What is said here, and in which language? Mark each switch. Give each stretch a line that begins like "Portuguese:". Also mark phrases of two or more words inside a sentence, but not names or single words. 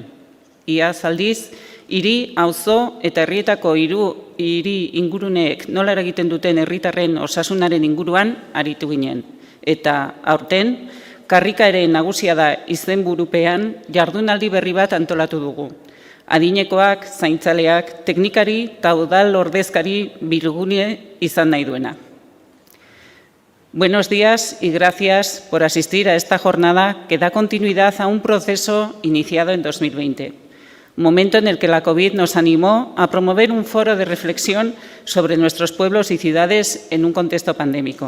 Basque: Iaz aldiz, hiri, auzo eta herrietako hiri inguruneek nola eragiten duten herritarren osasunaren inguruan aritu ginen. Eta aurten, karrikaeren nagusia da izenburupean jardunaldi berri bat antolatu dugu. Adinekoak, zaintzaleak, teknikari eta udal ordezkari bilgune izan nahi duena.
Spanish: Buenos días y gracias por asistir a esta jornada que da continuidad a un proceso iniciado en 2020, momento en el que la COVID nos animó a promover un foro de reflexión sobre nuestros pueblos y ciudades en un contexto pandémico.